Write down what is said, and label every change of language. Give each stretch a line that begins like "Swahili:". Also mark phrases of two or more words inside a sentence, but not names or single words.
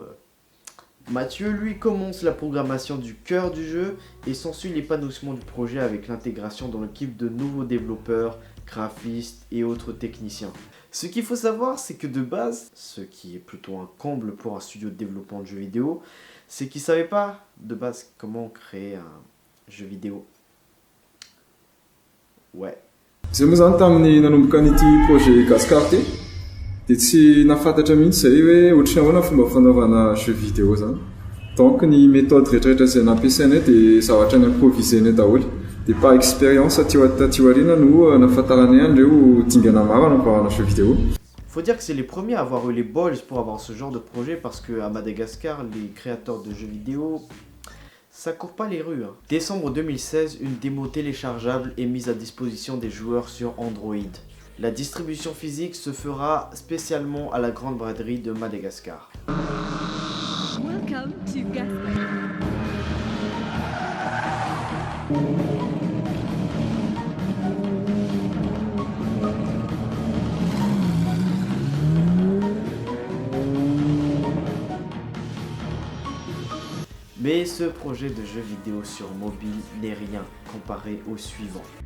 French: Mathieu, lui, commence la programmation du cœur du jeu et s'ensuit l'épanouissement du projet avec l'intégration dans l'équipe de nouveaux développeurs, graphistes et autres techniciens. Ce qu'il faut savoir, c'est que de base, ce qui est plutôt un comble pour un studio de développement de jeux vidéo, c'est qu'ils ne savaient pas de base comment créer un jeu vidéo. Ouais.
Malagasy: Zay moa zany tamin'ny nanomboka an'ity projet Gascar ty dia tsy nafantatra mihitsy zay hoe ohatrany ahoana fomba fanaovana
French: jeu vidéo
Malagasy: zany. Donc ny méthode rehetrarehetra izay nampiasainay dia zavatra improvisenay daholo. Dia
French: par expérience
Malagasy: taty aoriana no nafantaranay andreo dingana maro anaovana
French: jeu vidéo. Faut dire que c'est les premiers à avoir eu les balls pour avoir ce genre de projet parce qu'à Madagascar, les créateurs de jeux vidéo, ça court pas les rues. Décembre 2016, une démo téléchargeable est mise à disposition des joueurs sur Android. La distribution physique se fera spécialement à la grande braderie de Madagascar.
English: Welcome to Gascar.
French: Mais ce projet de jeu vidéo sur mobile n'est rien comparé au suivant.